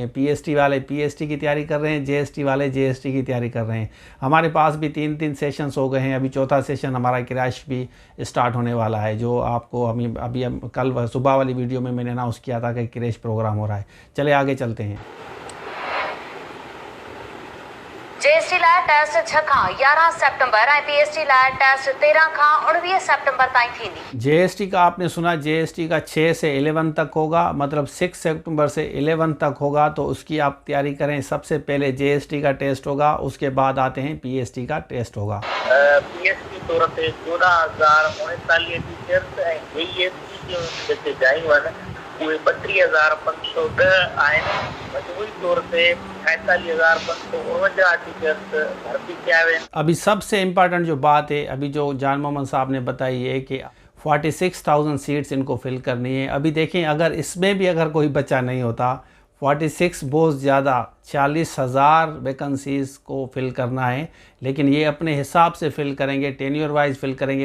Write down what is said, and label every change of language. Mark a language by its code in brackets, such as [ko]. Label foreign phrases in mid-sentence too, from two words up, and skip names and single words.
[ur] پی ایس ٹی والے پی ایس ٹی کی تیاری کر رہے ہیں، جے ایس ٹی والے جے ایس ٹی کی تیاری کر رہے ہیں. ہمارے پاس بھی 3 سیشنز ہو گئے ہیں۔ ابھی چوتھا سیشن ہمارا کریش بھی اسٹارٹ ہونے والا ہے، جو آپ کو ابھی کل صبح والی ویڈیو میں میں نے اناؤنس کیا تھا کہ [en] crash program [ur] ہو رہا ہے. چلے آگے چلتے ہیں. [sd] जेएसटी लाइ टेस्ट 6 खां 11 सेप्टेम्बर ऐं पीएसटी लाइ टेस्ट 13 खां 19 सेप्टेम्बर ताईं थींदी। [ur] جے ایس ٹی کا آپ نے سنا، جے ایس ٹی کا 6 سے 11 تک ہوگا، مطلب 6 ستمبر سے 11 تک ہوگا. تو اس کی آپ تیاری کریں. سب سے پہلے جے ایس ٹی کا ٹیسٹ ہوگا، اس کے بعد آتے ہیں پی ایس ٹی کا ٹیسٹ ہوگا. [sd] पीएसटी तौर ते 14,039 टीचर्स ऐं जेईएसटी जूं जेके जायूं आहिनि उहे 32,510 आहिनि। मजमूई तौर ते 48,549 टीचर्स भर्ती किया विया आहिनि। [ur] ابھی سب سے امپورٹنٹ جو بات ہے، ابھی جو جان محمد صاحب نے بتائی ہے کہ 46,000 سیٹس ان کو فل کرنی ہے. ابھی دیکھیں، اگر اس میں بھی اگر کوئی بچہ نہیں ہوتا، 46 بہت زیادہ، 40,000 ویکنسیز کو فل کرنا ہے. لیکن یہ اپنے حساب سے فل کریں گے, [en] tenure wise [ur] فل کریں گے.